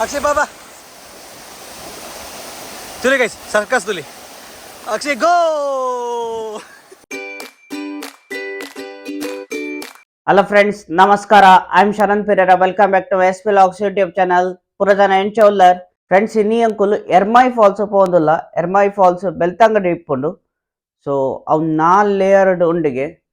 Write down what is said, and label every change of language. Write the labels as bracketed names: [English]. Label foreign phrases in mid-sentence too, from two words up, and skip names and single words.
[English] अक्षय बाबा तुले गाइस सर्कस तुले अक्षय गो. hello friends ನಮಸ್ಕಾರ. I am Sharan Pereira. welcome back to S P logs YouTube channel. [Tulu] ಪುರಜನ ಎಂಚೋಲ್ಲರ್ ಫ್ರೆಂಡ್ಸ್ ಇನ್ನಿ ಅಂಕುಲು ಎರ್ಮಾಯಿ ಫಾಲ್ಸ್ ಪೋಂದುಲ್ಲ. ಎರ್ಮಾಯಿ ಫಾಲ್ಸ್ ಬೆಳ್ತಂಗಡಿ ಇಪ್ಪುಂಡು. ಸೊ ಅವು 4 ಲೇಯರ್ಡ್ ಉಂಡಿಗೆ.